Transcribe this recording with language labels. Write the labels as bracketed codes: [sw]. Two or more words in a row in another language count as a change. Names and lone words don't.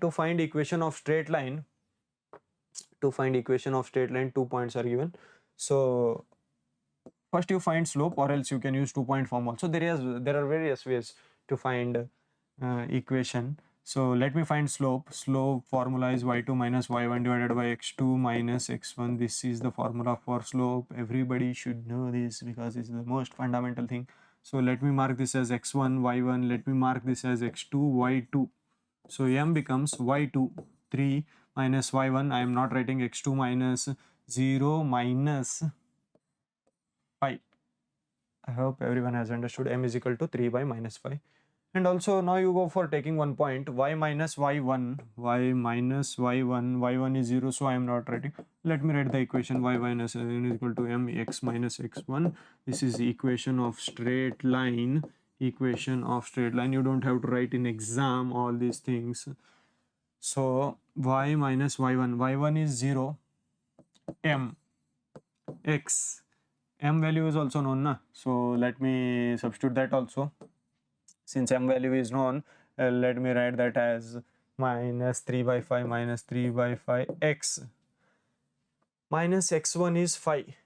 [en] To find equation of straight line, 2 points are given. So first you find slope, or else you can use 2-point form also. There are various ways to find equation. So let me find slope. Slope formula is y2 minus y1 divided by x2 minus x1. This is the formula for slope. Everybody should know this because it's the most fundamental thing. So let me mark this as x1 y1. Let me mark this as x2 y2. So m becomes y2, 3 minus y1. I am not writing x2 minus 0 minus pi. I hope everyone has understood. M is equal to 3 by minus 5. And also now you go for taking one point, y minus y1, y minus y1, y1 is 0, so I am not writing. Let me write the equation, y minus y1 is equal to m x minus x1. This is the equation of straight line. Equation of straight line. You don't have to write in exam all these things. So y minus y1, y1 is 0, m, x, m value is also known, na? So let me substitute that also. Since m value is known, let me write that as minus 3 by 5 minus 3 by 5 x minus x1 is 5.